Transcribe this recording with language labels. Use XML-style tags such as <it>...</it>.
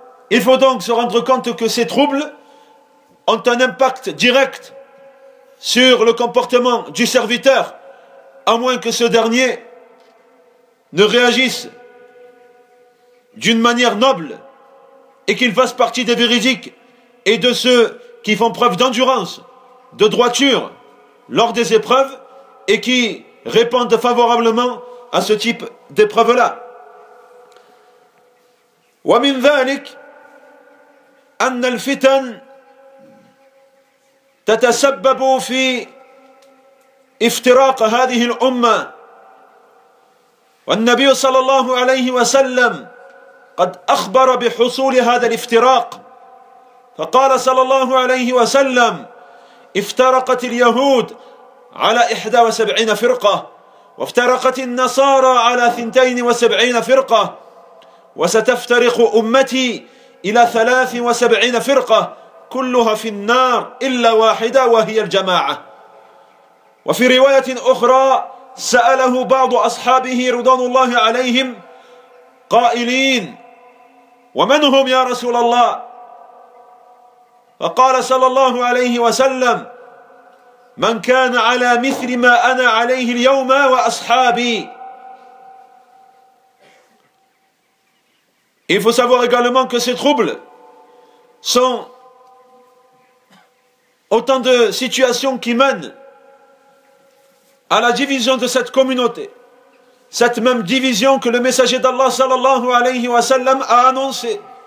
<fr>Il faut donc se rendre compte que ces troubles ont un impact direct sur le comportement du serviteur, à moins que ce dernier ne réagisse d'une manière noble et qu'il fasse partie des véridiques et de ceux qui font preuve d'endurance, de droiture lors des épreuves et qui répondent favorablement à ce type d'épreuve-là.</fr> <ar>وَمِنْ ذَلِكَ أَنَّ الْفِتَنَ تَتَسَبَّبُ فِي افْتِرَاقَ هَذِهِ الْأُمَّةِ وَالنَّبِيُّ صلى الله عليه وسلم قد أخبر بحصول هذا الافتراق فقال صلى الله عليه وسلم افترقت اليهود على 71 فرقة وافترقت النصارى على 72 فرقة وستفترق أمتي إلى 73 فرقة كلها في النار إلا واحدة وهي الجماعة. وفي رواية أخرى سأله بعض أصحابه رضوان الله عليهم قائلين ومن هم يا رسول الله؟ فقال صلى الله عليه وسلم من كان على مثل ما أنا عليه اليوم وأصحابي.</ar> <fr>Il faut savoir également que ces troubles sont autant de situations qui mènent à la division de cette communauté. Cette même division que le messager d'Allah sallallahu alayhi wa sallam a annoncée.</fr>